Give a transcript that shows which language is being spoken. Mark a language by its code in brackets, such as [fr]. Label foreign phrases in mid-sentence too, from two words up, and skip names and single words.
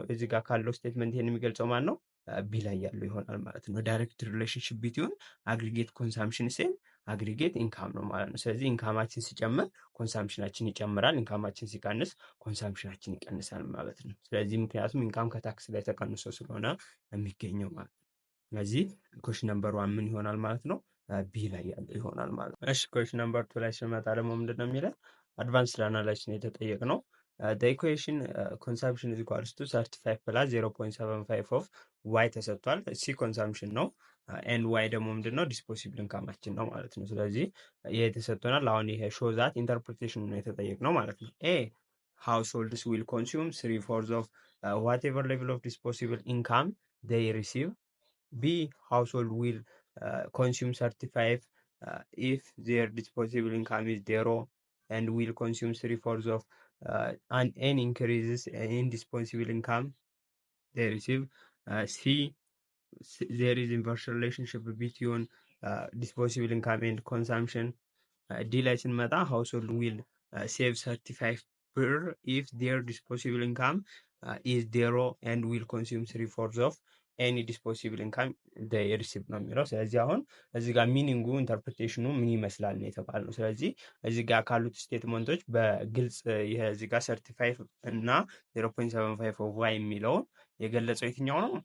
[am] እዚህ ጋር ካለው ስቴትመንት ይሄን የሚገልጸው ማን ነው? ቢ ላይ ያለው ይሆናል ማለት ነው። [en] direct relationship between aggregate consumption and aggregate income [am] ነው ማለት ነው። ስለዚህ ኢንካማችን ሲጨምር ኮንሳምፕሽናችን ይጨምራል፣ ኢንካማችን ሲቀንስ ኮንሳምፕሽናችን ይቀንሳል ማለት ነው። ስለዚህ ምክንያቱም ኢንካም ከታክስ ላይ ተቀንሶ ስለሆነ የሚገኘው ማለት ነው። ስለዚህ [en] question number 1 [am] ምን ይሆናል ማለት ነው? ቢ ላይ ያለው ይሆናል ማለት ነው። እሺ [en] question number 2 [am] ላይ ስንመጣ ደግሞ ምንድነው የሚለው [en] advanced analysis [am] ነው የተጠየቅነው። [en] the equation consumption is equals to 35 plus 0.75 of y [am] ተሰጥቷል። [en] C consumption [am] ነው [en] and Y [am] ደግሞ ምንድነው ዲስፖሲብል ኢንካማችን ነው ማለት ነው። ስለዚህ ይሄ ተሰጥቶናል። አሁን ይሄ [en] show that interpretation [am] ነው የተጠየቅነው ማለት ነው። ኤ [en] households will consume 3/4 of whatever level of disposable income they receive. B household will consume 35 if their disposable income is 0 and will consume 3/4 of and any increases in disposable income they receive. C there is inverse relationship between disposable income and consumption. [am] D ላይ ስንመጣ [en] household will save 35 [am] ብር [en] if their disposable income is zero and will consume 3/4 of any disposable income they receive [am] ነው የሚለው። ስለዚህ አሁን እዚህ ጋር ሚኒንጉ ኢንተርፕሬቴሽኑ ምን ይመስላል ነው የተባለው። ስለዚህ እዚህ ጋር ካሉት ስቴትመንቶች በግልጽ ይሄ እዚህ ጋር 35 እና [en] 0.75 of Y [am] የሚለውን የገለጸው የትኛው ነው?